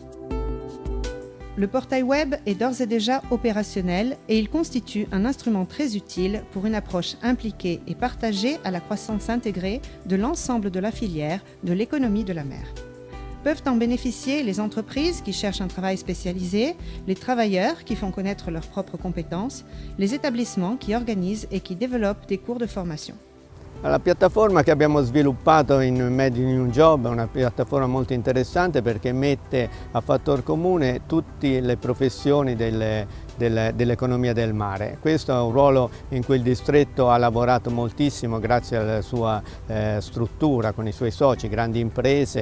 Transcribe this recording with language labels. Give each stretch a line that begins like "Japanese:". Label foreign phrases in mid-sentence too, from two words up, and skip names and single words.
French: Le portail web est d'ores et déjà opérationnel et il constitue un instrument très utile pour une approche impliquée et partagée à la croissance intégrée de l'ensemble de la filière de l'économie de la mer. Peuvent en bénéficier les entreprises qui cherchent un travail spécialisé, les travailleurs qui font connaître leurs propres compétences, les établissements qui organisent et qui développent des cours de formation.
Italian: La piattaforma che abbiamo sviluppato in Made in New Job è una piattaforma molto interessante perché mette a fattor comune tutte le professioni dell'economia del mare. Questo è un ruolo in cui il distretto ha lavorato moltissimo grazie alla sua struttura con i suoi soci, grandi imprese.